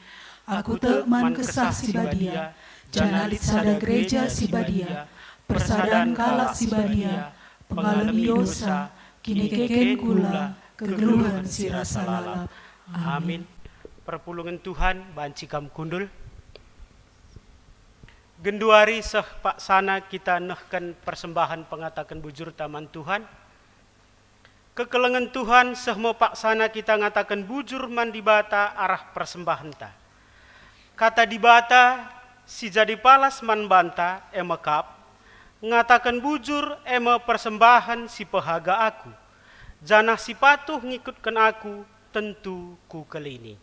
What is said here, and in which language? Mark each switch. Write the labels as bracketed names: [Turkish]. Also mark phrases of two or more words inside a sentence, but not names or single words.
[Batak Karo] Aku tekman kesah si badia, janalit sada gereja si badia, persadaan kalak si badia, pengalami dosa, kini keken kula, kegeluhan si rasa lalap. Amin. Perpulungan Tuhan, banci kam kundul. Genduari seh pak sana kita nehkan persembahan pengatakan bujur taman Tuhan. Kekelengan Tuhan seh mau pak sana kita ngatakan bujur mandibata arah persembahan ta. Kata dibata, si jadi palas man banta, ema kap, ngatakan bujur, ema persembahan si pehaga aku. Janah si patuh ngikutkan aku, tentu ku kelini.